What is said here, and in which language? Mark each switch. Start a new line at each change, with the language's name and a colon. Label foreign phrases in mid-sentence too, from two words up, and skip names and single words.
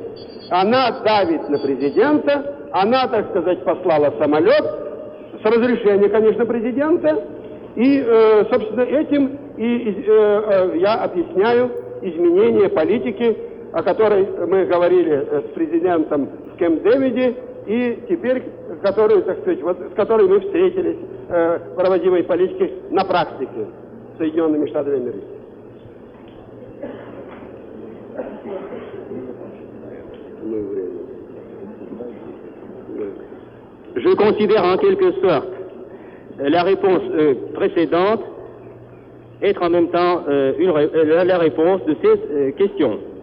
Russian: Она давит на президента, она, так сказать, послала самолет, с разрешения, конечно, президента, и, собственно, этим я объясняю изменение политики, о которой мы говорили с президентом в Кэмп-Дэвиде, и теперь, которую, так сказать, вот, с которой мы встретились в проводимой политике на практике с Соединенными Штатами Америки.
French: Je considère en quelque sorte la réponse précédente être en même temps la réponse de ces questions.